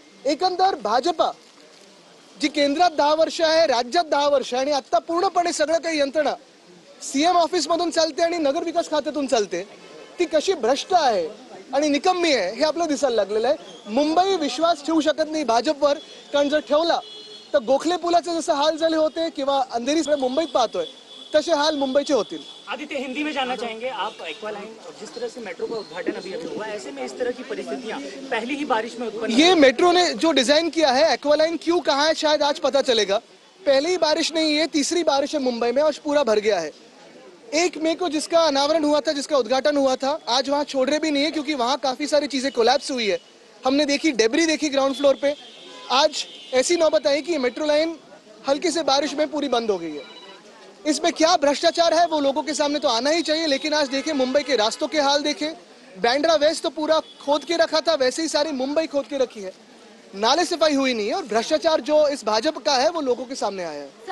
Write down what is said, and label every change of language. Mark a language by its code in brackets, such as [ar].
[mr] एकंदर भाजपा जी केंद्रात 10 वर्ष आहे, राज्यात 10 वर्ष आहे आणि आता पूर्णपणे सगळं काही यंत्रणा सीएम ऑफिस मधून चालते आणि नगर विकास खात्यातून चालते, ती कशी भ्रष्ट आहे आणि निकम्मी आहे हे आपल्याला दिसायला लागलेलं आहे. मुंबई विश्वास ठेवू शकत नाही भाजपवर, कारण जर ठेवला तर गोखले पुलाचे जसे हाल झाले होते किंवा अंधेरी मुंबईत पाहतोय तसे हाल मुंबईचे होतील. [hi] आदित्य, हिंदी में जानना चाहेंगे आप. एक्वालाइन जिस तरह से मेट्रो का उद्घाटन अभी हुआ, ऐसे में इस तरह की परिस्थितियां पहली ही बारिश में उत्पन्न, ये मेट्रो ने जो डिजाइन किया है एक्वालाइन क्यों कहाँ है शायद आज पता चलेगा. पहली बारिश नहीं है, तीसरी बारिश है मुंबई में और पूरा भर गया है. 1 मई को जिसका अनावरण हुआ था, जिसका उद्घाटन हुआ था, आज वहाँ छोड़ रहे भी नहीं है क्योंकि वहाँ काफी सारी चीजें कोलैप्स हुई है. हमने देखी डेब्री देखी ग्राउंड फ्लोर पे. आज ऐसी नौबत आई कि मेट्रो लाइन हल्की से बारिश में पूरी बंद हो गई है. इसमें क्या भ्रष्टाचार है वो लोगों के सामने तो आना ही चाहिए. लेकिन आज देखें मुंबई के रास्तों के हाल देखें. बैंड्रा वेस्ट तो पूरा खोद के रखा था, वैसे ही सारी मुंबई खोद के रखी है. नाले सफाई हुई नहीं है और भ्रष्टाचार जो इस भाजपा का है वो लोगों के सामने आया है.